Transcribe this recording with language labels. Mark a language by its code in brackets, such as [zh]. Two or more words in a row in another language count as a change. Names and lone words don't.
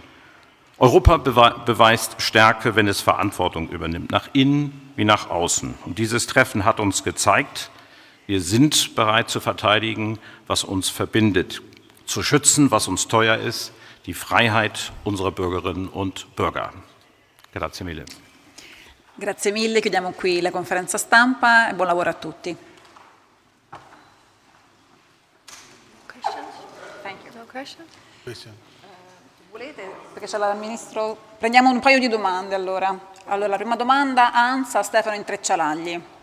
[de] Europa beweist Stärke, wenn es Verantwortung übernimmt, nach innen wie nach außen. Und dieses Treffen hat uns gezeigt, wir sind bereit zu verteidigen, was uns verbindet, zu schützen, was uns teuer ist, die Freiheit unserer Bürgerinnen und Bürger. [it] Grazie mille. Grazie mille, chiudiamo qui la conferenza stampa e buon lavoro a tutti. [en] Questions? Thank you. No question? [it] Volete? Perché c'è il ministro. Prendiamo un paio di domande allora. Allora, la prima domanda, Anza Stefano Intreccialagli.